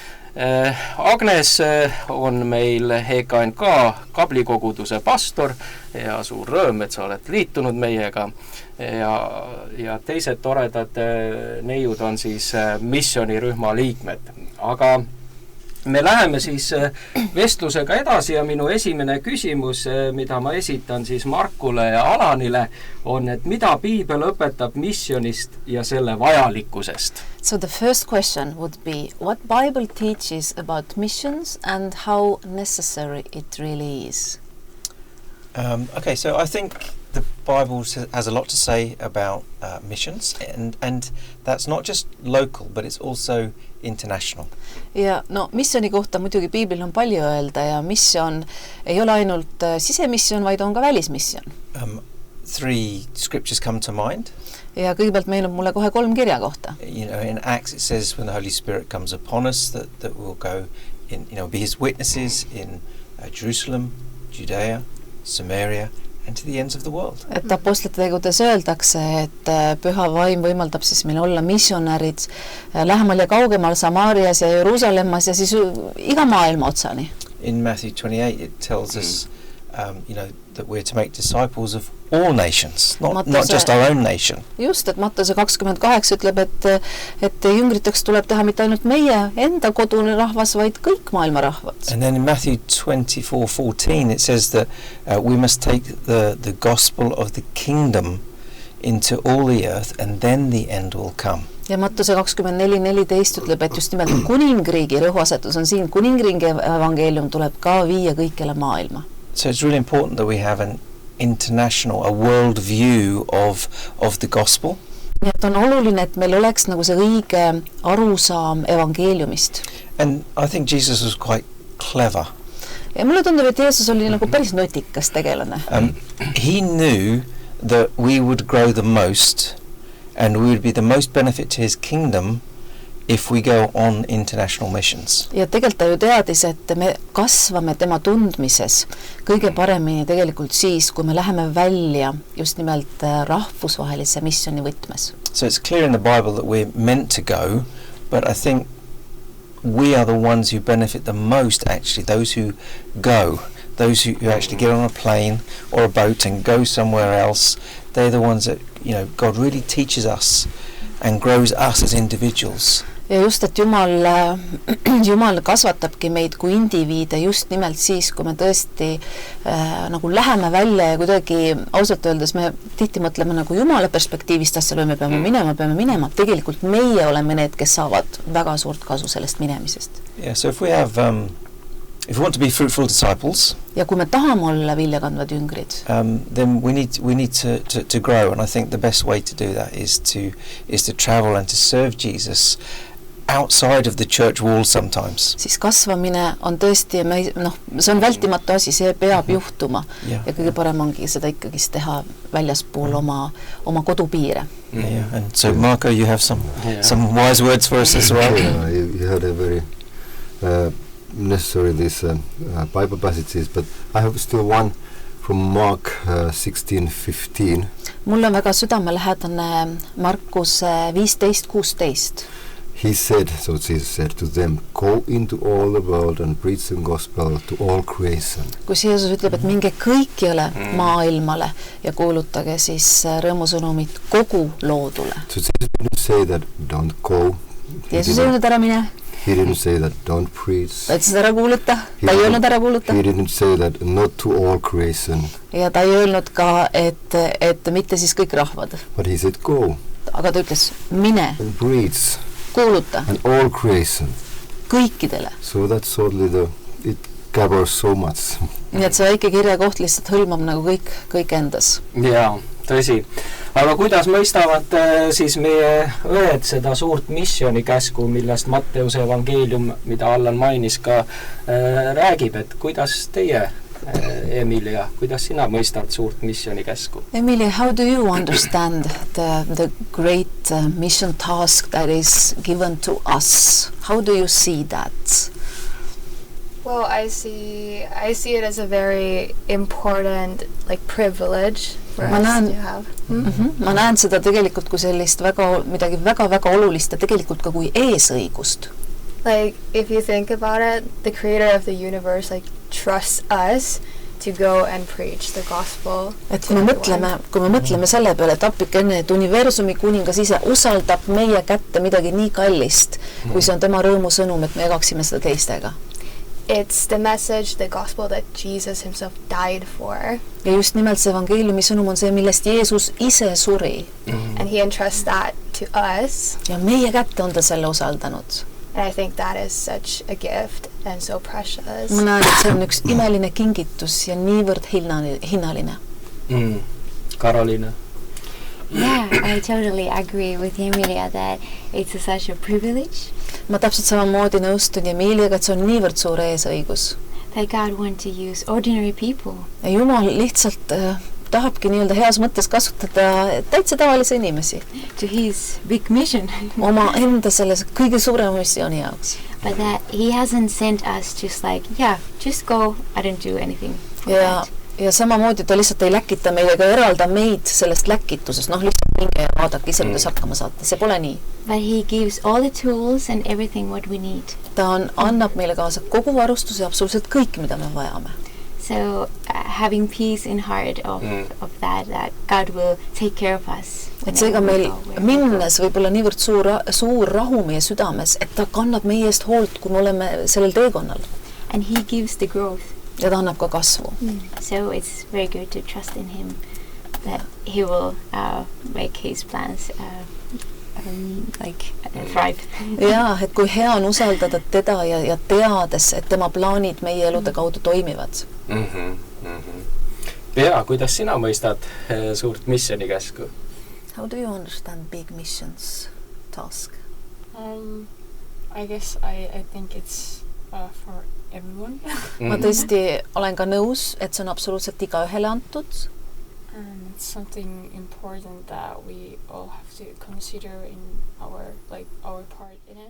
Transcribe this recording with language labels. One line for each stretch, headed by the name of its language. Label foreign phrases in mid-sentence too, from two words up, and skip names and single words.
Estonian: Agnes on meil EKNK kablikoguduse pastor ja suur rõõm, et sa oled liitunud meiega ja teised toredad neiud on siis missionirühma liikmed. Aga me läheme siis vestlusega edasi ja minu esimene küsimus, mida ma esitan siis Markule ja Alanile, on, et mida Piibel õpetab missionist ja selle vajalikkusest?
English: So the first question would be, what Bible teaches about missions and how necessary it really is? Okay, so I think the Bible has a lot to say about missions, and that's not just local, but it's also international.
Estonian: Ja no missioni kohta muidugi Piiblil on palju öelda ja missioon ei ole ainult sisemissioon, vaid on ka välismissioon.
English: 3 scriptures come to mind.
Estonian: Ja kõigepealt meil on mulle kohe 3 kirja kohta.
English: You know, in Acts it says when the Holy Spirit comes upon us that we'll go in, you know, be his witnesses in Jerusalem, Judea, Samaria and to the ends of the world.
Estonian: Et apostlite tegudes öeldakse, et püha vaim võimaldab siis meil olla missionärid lähemal ja kaugemal Samaarias ja Jeruusalemmas ja siis iga maailma otsani.
English: In Matthew 28 it tells us you know, that we're to make disciples of all nations, not just our own nation.
Estonian: Just, et Mattuse 28 ütleb, et jüngriteks tuleb teha mitte ainult meie enda kodune rahvas, vaid kõik maailma rahvad.
English: And then in Matthew 24:14 it says that we must take the gospel of the kingdom into all the earth and then the end will come.
Estonian: Ja Mattuse 24:14 ütleb, et just nimelt kuningriigi rõhuasetus on siin, kuningriigi evangeelium tuleb ka viia kõikjale maailma.
English: So it's really important that we have an international, a world view of the gospel.
Estonian: Nii et on oluline, et meil oleks nagu see õige arusaam evangeeliumist.
English: And I think Jesus was quite clever.
Estonian: Ja mulle tundub, et Jeesus oli nagu päris notikas tegelane.
English: He knew that we would grow the most and we would be the most benefit to his kingdom if we go on international missions.
Estonian: Ja tegelikult ta ju teadis, et me kasvame tema tundmises kõige paremini tegelikult siis, kui me läheme välja just nimelt rahvusvahelise missioni võtmes.
English: So it's clear in the Bible that we're meant to go, but I think we are the ones who benefit the most, actually, those who go, those who actually get on a plane or a boat and go somewhere else. They're the ones that, you know, God really teaches us and grows us as individuals.
Estonian: Ja just, et Jumal kasvatabki meid kui indiviide just nimelt siis, kui me tõesti nagu läheme välja ja kuidagi ausalt öeldes me tihti mõtleme nagu Jumala perspektiivist asjale, me peame minema. Tegelikult meie oleme need, kes saavad väga suurt kasu sellest minemisest.
English: Yeah, so if we want to be fruitful disciples,
Estonian: ja kui me tahame olla viljakandvad jüngrid,
English: then we need to grow, and I think the best way to do that is to travel and to serve Jesus outside of the church walls sometimes.
Estonian: Siis kasvamine on tõesti, see on vältimatu asi, see peab juhtuma ja kõige parem ongi seda ikkagi teha väljaspool oma kodupiire.
English: Yeah. And so Marco, you have some wise words for us as well. Yeah, you had a very necessary these Bible passages, but I have still one from Mark 16:15.
Estonian: Mul on väga südamelähedane Markuse 15:16.
English: He said, so Jesus said to them, go into all the world and preach the gospel to all creation.
Estonian: Kus Jeesus ütleb, et minge kõikjale maailmale ja kuulutage siis rõõmusõnumit kogu loodule.
English: So Jesus didn't say that don't go.
Estonian: Jeesus ei öelnud ära mine.
English: He didn't say that don't preach. Ta ütles ära kuuluta.
Estonian: Ta ei öelnud ära kuuluta.
English: He didn't say that not to all creation.
Estonian: Ja ta ei öelnud ka, et mitte siis kõik rahvad.
English: But he said go.
Estonian: Aga ta ütles mine.
English: And preach.
Estonian: Kuuluta.
English: And all creation.
Estonian: Kõikidele.
English: So that's only it covers so much.
Estonian: Nii et see väike kirjakoht lihtsalt hõlmab nagu kõik endas. Jaa, tõsi. Aga kuidas mõistavad siis meie õed seda suurt missionikäsku, millest Matteuse evangeelium, mida Allan mainis ka, räägib, et kuidas teie, Emilia, kuidas sina mõistad suurt missionikäsku? Emilia,
English: how do you understand the great mission task that is given to us? How do you see that? Well, I see it as a very important privilege for us to have.
Estonian: Ma näen seda tegelikult kui sellist midagi väga olulist ja tegelikult ka kui eesõigust.
English: Like, if you think about it, the creator of the universe trusts us to go and preach the gospel.
Estonian: Et kui me mõtleme selle peale, et appikene, et universumi kuningas ise usaldab meie kätte midagi nii kallist, kui see on tema rõõmusõnum, et me jagaksime seda teistega.
English: It's the message, the gospel that Jesus himself died for.
Estonian: Ja just nimelt see evangeeliumi sõnum on see, millest Jeesus ise suri.
English: And he entrusts that to us.
Estonian: Ja meie kätte on ta selle usaldanud.
English: And I think that is such a gift and so precious.
Estonian: Ma näen, et see on üks imeline kingitus ja niivõrd hinnaline. Karoliina?
English: Yeah, I totally agree with Emilia that it's such a privilege.
Estonian: Ma täpselt samamoodi nõustun Emiliaga, et see on niivõrd suur eesõigus.
English: That God wants to use ordinary people.
Estonian: Ja Jumal lihtsalt tahabki nii-öelda heas mõttes kasutada täitsa tavalisi inimesi.
English: To his big mission.
Estonian: Oma enda selles kõige suurema missiooni jaoks.
English: But that he hasn't sent us just just go, I don't do anything.
Estonian: Ja samamoodi ta lihtsalt ei läkita meid ega eralda meid sellest läkitusest. Lihtsalt minge ja vaadake ise, kuidas hakkama saate. See pole nii.
English: But he gives all the tools and everything what we need.
Estonian: Ta annab meile kaasa kogu varustuse ja absoluutselt kõik, mida me vajame.
English: So having peace in heart of that God will take care of us.
Estonian: Et seega meil minnes võib-olla niivõrd suur rahu meie südames, et ta kannab meie eest hoolt, kui me oleme sellel teekonnal.
English: And he gives the growth.
Estonian: Ja ta annab ka kasvu.
English: So it's very good to trust in him that he will make his plans thrive.
Estonian: Ja, et kui hea on usaldada teda ja teades, et tema plaanid meie elude kaudu toimivad. Pea, kuidas sina mõistad suurt missionikäsku?
English: How do you understand big missions task? I guess I think it's for everyone.
Estonian: Ma tõesti olen ka nõus, et see on absoluutselt igaühele antud.
English: And it's something important that we all have to consider in our part in it.